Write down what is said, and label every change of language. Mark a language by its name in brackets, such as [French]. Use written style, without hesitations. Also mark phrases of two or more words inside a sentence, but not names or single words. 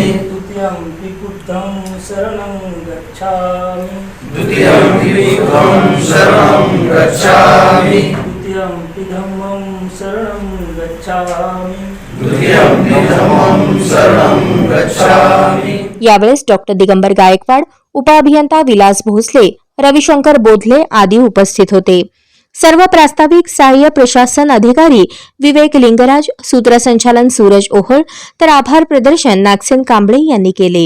[Pali] द्वितीयंपि बुद्धं शरणं गच्छामि द्वितीयंपि बुद्धं शरणं गच्छामि द्वितीयंपि धम्मं शरणं गच्छामि द्वितीयंपि धम्मं शरणं गच्छामि. [Marathi] यावेळेस डॉक्टर दिगंबर गायकवाड, उपअभियंता विलास भोसले, रविशंकर बोधले आदी उपस्थित होते. सर्व प्रास्ताविक सहाय्य प्रशासन अधिकारी विवेक लिंगराज, सूत्रसंचालन सूरज ओहळ तर आभार प्रदर्शन नागसेन कांबळे यांनी केले.